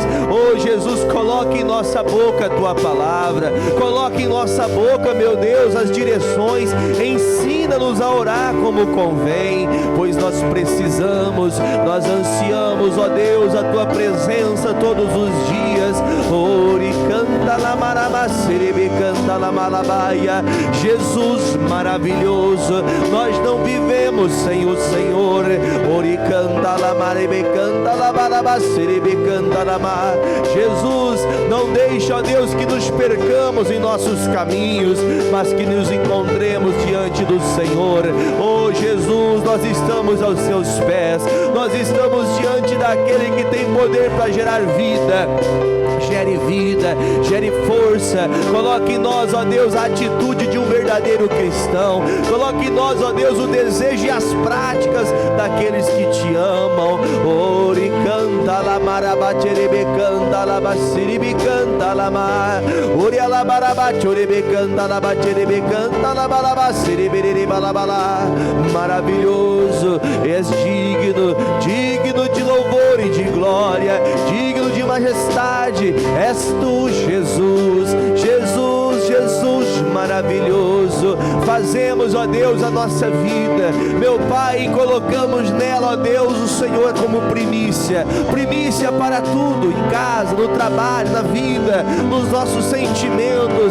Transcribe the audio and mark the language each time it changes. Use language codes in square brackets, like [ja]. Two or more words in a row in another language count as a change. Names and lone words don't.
[pt] Oh Jesus, coloque em nossa boca a tua palavra, coloque em nossa boca, meu Deus, as direções, ensina-nos a orar como convém, pois nós precisamos, nós ansiamos, ó Deus, a tua presença todos os dias. Ori canta la marabacere, canta la malabaia. Jesus maravilhoso, nós não vivemos sem o Senhor. Ori canta la marebe, canta la marabacere, canta la mar. Jesus, não deixa, ó Deus, que nos percamos em nossos caminhos, mas que nos encontremos diante do Senhor. Oh Jesus, nós estamos aos seus pés, nós estamos diante daquele que tem poder para gerar vida. Gere vida, gere força. Coloque em nós, ó Deus, a atitude de um verdadeiro cristão. Coloque em nós, ó Deus, o desejo e as práticas daqueles que te amam. Ori canta la marabacherebe canta la basiribi canta la mar. Ori la marabacherebe canta la bacherebe canta la balabasiribi balabala. Maravilhoso, és digno, digno de louvor e de glória, digno de majestade. És tu, Jesus, Jesus, Jesus maravilhoso. Fazemos, ó Deus, a nossa vida, meu Pai, e colocamos nela, ó Deus, o Senhor como primícia, primícia para tudo, em casa, no trabalho, na vida, nos nossos sentimentos.